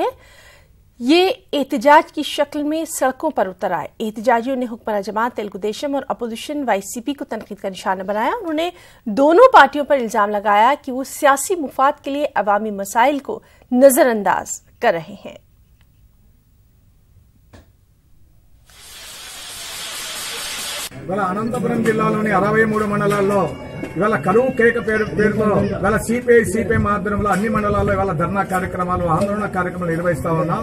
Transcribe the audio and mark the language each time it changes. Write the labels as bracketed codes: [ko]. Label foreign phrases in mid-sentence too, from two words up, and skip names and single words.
[ur] یہ احتجاج کی شکل میں سڑکوں پر اتر آئے. احتجاجیوں نے حکمراں جماعت تلگو دیشم اور اپوزیشن YCP کو تنقید کا نشانہ بنایا. انہوں نے دونوں پارٹیوں پر الزام لگایا کہ وہ سیاسی مفاد کے لیے عوامی مسائل کو نظر انداز کر رہے ہیں. [te] ఇవాళ అనంతపురం జిల్లాలోని 63 మండలాల్లో ఇవాళ కరువు కేక పేరుతో ఇవాళ సిపిఐ ఆధ్వర్యంలో అన్ని మండలాల్లో ఇవాళ ధర్నా కార్యక్రమాలు ఆందోళన కార్యక్రమాలు నిర్వహిస్తా ఉన్నాం.